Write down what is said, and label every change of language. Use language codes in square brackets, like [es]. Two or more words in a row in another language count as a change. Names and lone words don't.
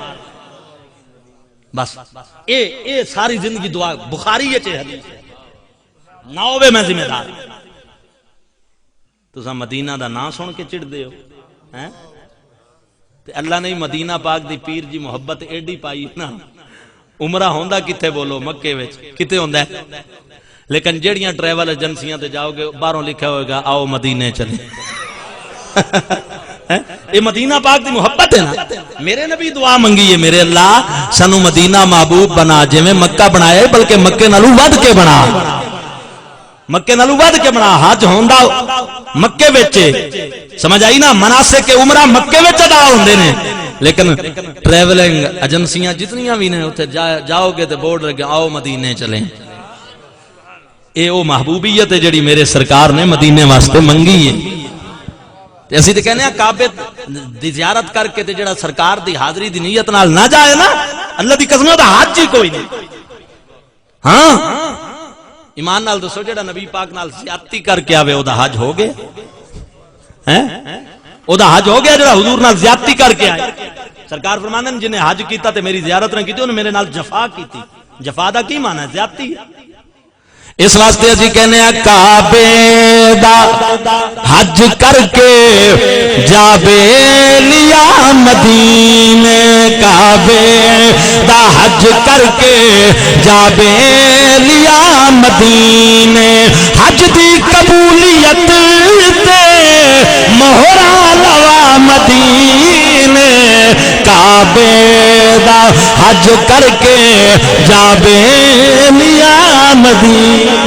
[pa] بس اے ساری زندگی دعا بخاری ہے حدیث نہ ہوے میں ذمہ دار. تساں مدینہ دا نام سن کے چڑھ دے ہو تے اللہ نے مدینہ پاک دی پیر جی محبت ایڈی پائی نا. عمرہ ہوندا کتے بولو مکے وچ کتے ہوندا ہے, لیکن جیڑیاں ٹریول ایجنسیاں تے جاؤ گے باہروں لکھا ہوئے گا آؤ مدینے چلے. یہ مدینہ پاک دی محبت ہے نا. میرے نبی دعا منگی ہے میرے اللہ سانو مدینہ محبوب بنا جے میں مکہ بنایا بلکہ مکے نالوں ود کے بنا, مکے نالوں ود کے بنا. حج ہوندا مکے وچ سمجھ آئی نا, مناسک عمرہ مکے وچ ادا ہوندے نے, لیکن ٹریولنگ ایجنسیاں جتنیاں بھی نے اوتھے جاؤ گے تے بورڈ لگے آؤ مدینے چلیں. اے او محبوبیت ہے جڑی میرے سرکار نے مدینے واسطے منگی ہے. تے اسی تے کہنے ہیں کعبے دی زیارت کر کے تے جڑا سرکار دی حاضری دی نیت نال نہ جائے نا اللہ دی قسم دا حج ہی کوئی نہیں. ہاں ایمان نال دسو جڑا نبی پاک نال زیادتی کر کے آوے او دا حج ہو گیا ہیں, او دا حج ہو گیا جڑا حضور نال زیادتی کر کے آئے. سرکار فرماندے نے جنہیں حج کیتا تے میری زیارت نہ کیتی انہیں میرے نال جفا کیتی. جفا دا کی معنی ہے؟ زیادتی. اس واسطے اسی کہنے ہیں کعبے دا حج کر کے جاوے لیا مدینے, کعبے دا حج کر کے جاوے لیا مدینے, حج دی قبولیت تے مہرا لوا مدینے, کعبے دا حج کر کے جاوے لیا مدینے.